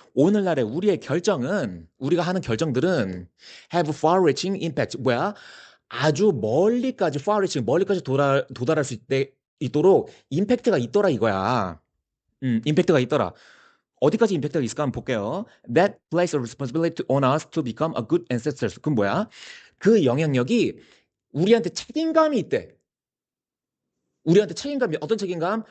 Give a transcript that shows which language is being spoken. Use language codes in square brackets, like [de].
[ko] 오늘날의 우리의 결정은, 우리가 하는 결정들은 [en] have far-reaching impact. [ko] 뭐야? 아주 멀리까지, far-reaching, 멀리까지 도달할 수 있도록 임팩트가 있더라 이거야. 임팩트가 있더라. 어디까지 임팩트가 있을까 한번 볼게요. [en] That place a responsibility on us to become a good ancestors. [ko] 그건 뭐야? 그 영향력이 우리한테 책임감이 있대. 우리한테 책임감이 어떤 책임감?